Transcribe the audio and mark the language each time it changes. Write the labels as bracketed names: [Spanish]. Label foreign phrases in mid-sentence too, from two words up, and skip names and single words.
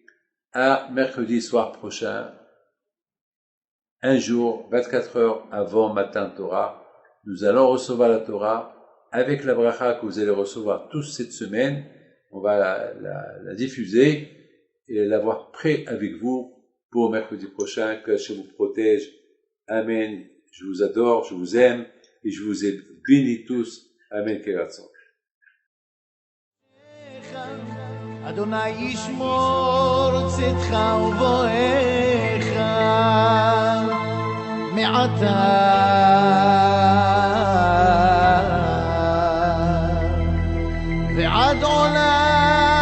[French] À mercredi soir prochain, un jour, 24 heures avant [Hebrew] מתן תורה, [French] nous allons recevoir la Torah avec la bracha que vous allez recevoir tous cette semaine. On va la diffuser et l'avoir prêt avec vous pour mercredi prochain. Que Hachem vous protège. Amen. Je vous adore, je vous aime et je vous ai bénis tous. [Hebrew] אמן. כרצון. ה' ישמור צאתך ובואך מעתה ועד עולם